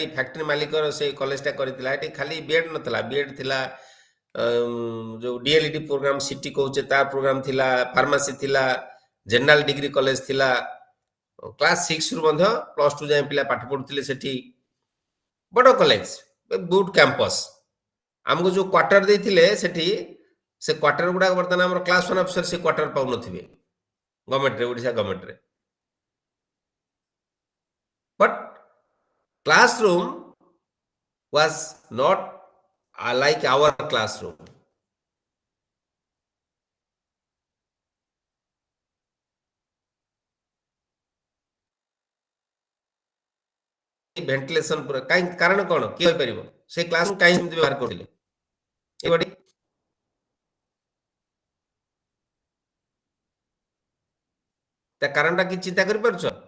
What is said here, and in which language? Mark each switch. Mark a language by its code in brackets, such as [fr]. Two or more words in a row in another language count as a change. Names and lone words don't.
[or] ଫ୍ୟାକ୍ଟ୍ରି ମାଲିକର ସେ କଲେଜଟା କରିଥିଲା ଏଠି ଖାଲି B.Ed ନଥିଲା B.Ed ଥିଲା ଯୋଉ DLED ପ୍ରୋଗ୍ରାମ ସିଟି କହୁଛେ ତା ପ୍ରୋଗ୍ରାମ ଥିଲା ଫାର୍ମାସି ଥିଲା [en] general degree college [or] ଥିଲା କ୍ଲାସ 6 ରୁ ମଧ୍ୟ +2 ଯାଏଁ ପିଲା ପାଠ ପଢୁଥିଲେ ସେଠି ବଡ କଲେଜ [en] good campus [or] ଆମକୁ ଯୋଉ କ୍ୱାର୍ଟର ଦେଇଥିଲେ ସେଠି ସେ କ୍ୱାର୍ଟର ଗୁଡାକ ବର୍ତ୍ତମାନ ଆମର [en] class 1 officer [or] ସେ କ୍ୱାର୍ଟର ପାଉନଥିବେ ଗଭର୍ଣ୍ଣମେଣ୍ଟରେ ଓଡ଼ିଶା ଗଭର୍ଣ୍ଣମେଣ୍ଟରେ [en] but classroom was not like our classroom [or] ଭେଣ୍ଟିଲେସନ ପୁରା କାହିଁ କାରଣ କଣ କିଏ କହିପାରିବ ସେ କ୍ଲାସ କାହିଁ ଏମିତି ବ୍ୟବହାର କରିଥିଲେ ଏଇଭଳି ତା କାରଣଟା କି ଚିନ୍ତା କରିପାରୁଛ